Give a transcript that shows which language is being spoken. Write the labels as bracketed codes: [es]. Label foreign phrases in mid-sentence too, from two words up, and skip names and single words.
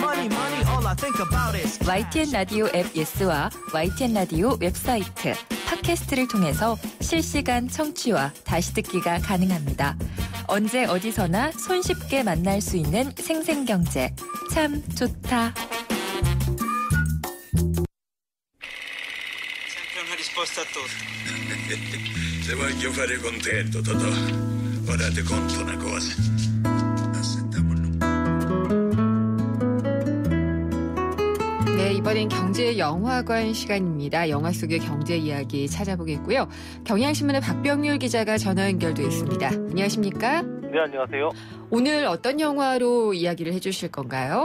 [ko] YTN 라디오 앱 예스와 YTN 라디오 웹사이트, 팟캐스트를 통해서 실시간 청취와 다시 듣기가 가능합니다. 언제 어디서나 손쉽게 만날 수 있는 생생경제. 참 좋다. [it] Se voglio fare contento, Totò. Ora ti conto una cosa. [ko] 네, 이번엔 경제 영화관 시간입니다. 영화 속의 경제 이야기 찾아보겠고요. 경향신문의 박병률 기자가 전화 연결돼 있습니다. 안녕하십니까? 네, 안녕하세요. 오늘 어떤 영화로 이야기를 해주실 건가요?